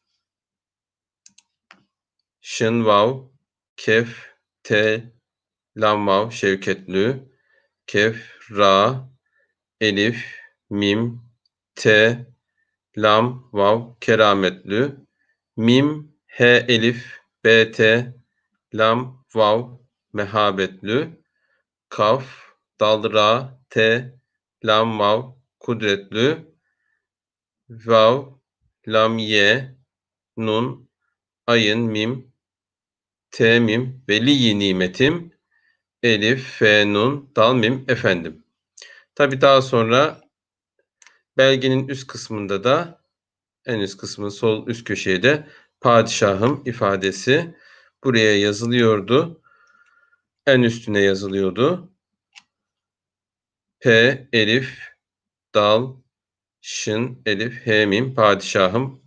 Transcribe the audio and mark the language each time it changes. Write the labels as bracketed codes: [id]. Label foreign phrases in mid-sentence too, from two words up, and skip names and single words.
[tr] Şın, vav, kef, te, lam, vav, şevketlü, kef, ra, elif, mim, T, lam, vav, kerametlü. Mim, H, elif, B, T, lam, vav, mehabetlü. Kaf, dal, ra, T, lam, vav, kudretlü. Vav, lam, ye, nun, ayın, mim, T, mim, veli nimetim, elif, fe, nun, dal, mim, efendim. Tabii daha sonra belgenin üst kısmında da en üst kısmın sol üst köşeye de padişahım ifadesi buraya yazılıyordu. En üstüne yazılıyordu. P, elif, dal, şın, elif, he, mim, padişahım.